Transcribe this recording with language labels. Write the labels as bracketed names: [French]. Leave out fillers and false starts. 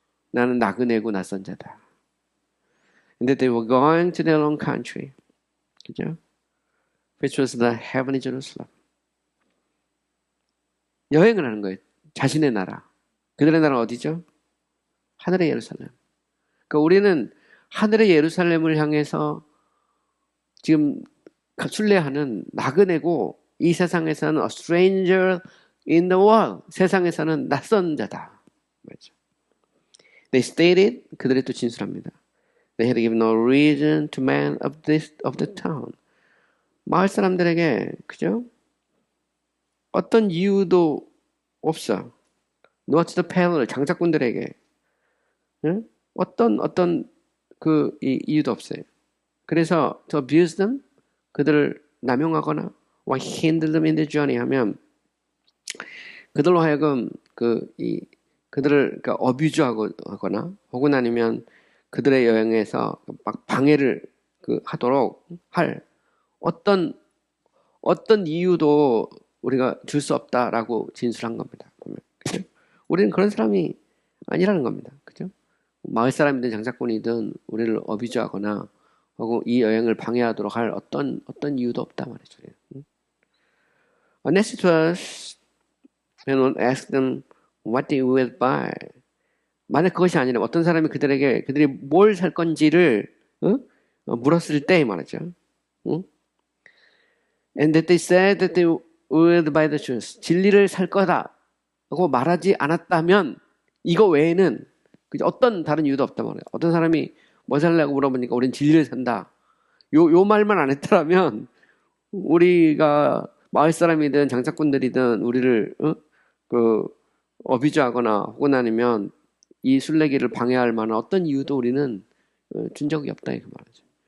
[Korean] 나는 나그네고 낯선 자다. [English] And that they were going to their own country. [Korean] 그죠? [English] Which was the heavenly Jerusalem. [Korean] 여행을 하는 거예요. 자신의 나라. 그들의 나라는 어디죠? 하늘의 예루살렘. 그러니까 우리는 하늘의 예루살렘을 향해서 지금 순례하는 나그네고 이 세상에서는 [English] a stranger in the world. [Korean] 세상에서는 낯선 자다. 맞죠? [English] They stated, [Korean] 그들이 또 진술합니다. [English] They had given no reason to men of the town. [Korean] 마을 사람들에게 그죠? 어떤 이유도 없어. [English] Not the peddler, [Korean] 장사꾼들에게 응? 어떤 이유도 없어요. 그래서 [English] to abuse them, [Korean] 그들을 남용하거나 [English] or hinder them in their journey [Korean] 하면 그들로 하여금 그들을 그러니까 어뷰즈하거나 혹은 아니면 그들의 여행에서 막 방해를 하도록 할 어떤 이유도 우리가 줄 수 없다라고 진술한 겁니다. 보면 그죠? 우리는 그런 사람이 아니라는 겁니다. 그죠? 마을 사람이든 장사꾼이든 우리를 어뷰즈하거나 혹은 이 여행을 방해하도록 할 어떤 이유도 없다 말이죠. [English] Unless it was when one asked them what they would buy. [Korean] 만약 그것이 아니라 어떤 사람이 그들이 뭘 살 건지를 물었을 때 말이죠. [English] And that they said that they would buy the truth. [Korean] 진리를 살 거다라고 말하지 않았다면 이거 외에는 어떤 다른 이유도 없단 말이에요. 어떤 사람이 뭐 살려고 물어보니까 우린 진리를 산다. 요 말만 안 했더라면 우리가 마을 사람이든 장사꾼들이든 우리를 어비주하거나 혹은 아니면 이 순례길을 방해할 만한 어떤 이유도 우리는 준 적이 없다 이렇게 말하죠.